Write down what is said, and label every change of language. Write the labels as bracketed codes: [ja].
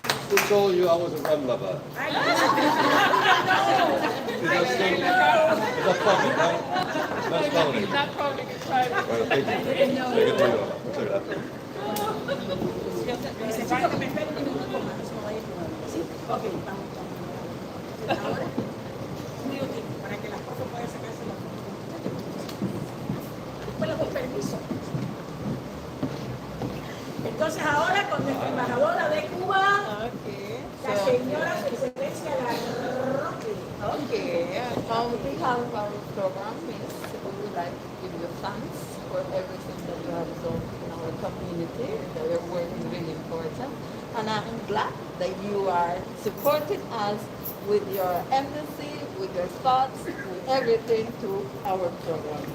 [en] Who told you I was a rum lover? Is that public, right? That's public. It's not public, it's private. Bueno, thank you. Thank you. [es] Muchas gracias. Necesito que me espere un minuto más, no se me vaya a quedar. ¿Sí? Ok, vamos. Ahora, un minutito para que la profe pueda sacarse la foto. Después le doy permiso. Entonces ahora con nuestra embajadora de Cuba, la señora Su Excelencia Larroque. [en] Okay, on behalf of our program, Miss, we would like to give you thanks for everything that you have done in our community. That your work is really important. And I'm glad that you are supporting us with your empathy, with your thoughts, with everything to our program.